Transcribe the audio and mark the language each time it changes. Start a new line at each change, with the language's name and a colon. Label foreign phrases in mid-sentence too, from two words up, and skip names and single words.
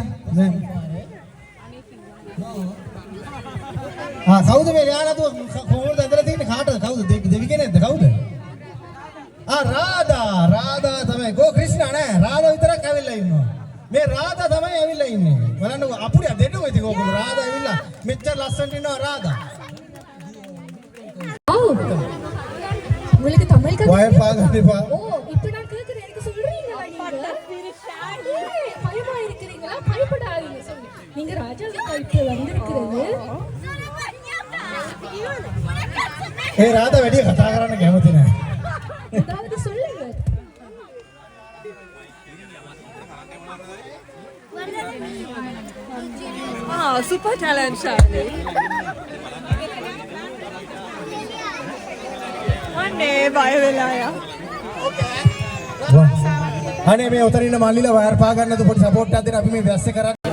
Sinhala: දැන් කවුද මේ ලියානාදුව කොහොමද ඇදලා තින්නේ? කාටද? කවුද? දෙවි කෙනෙක්ද? කවුද? රාධා තමයි. ගෝ ක්‍රිෂ්ණා නෑ. රාධා විතරක් ඇවිල්ලා ඉන්නවා. මේ රාධා තමයි ඇවිල්ලා ඉන්නේ. බලන්නකො අපුරිය දෙන්නකො ඉතින් ඕගොල්ලෝ රාධා ඇවිල්ලා මෙච්චර ලස්සනට ඉන්නවා රාධා.
Tamil: உங்களுக்கு தமிழ்
Sinhala: වයර් පාගන්න එපා.
Tamil: ஓ இப்போ நான் கேக்குறேன் எனக்கு சொல்றீங்களா நீங்க பயமா இருக்கிறீங்களா பயப்படாதீங்க சொல்லுங்க நீங்க ராஜாவுக்கு கைக்கு வந்திருக்கிறது
Sinhala: රාධා වැඩි කතා කරන්න කැමති නෑ.
Tamil: ஏதாவது சொல்லுங்க
English: Super Talent Shali.
Sinhala: අනේ බය වෙලා යා. අනේ මේ උතරින් ඉන්න මල්ලිලා වයර් පා ගන්නද පොඩි සපෝට් එකක් දෙන්න අපි මේ වැස්සේ කරන්නේ.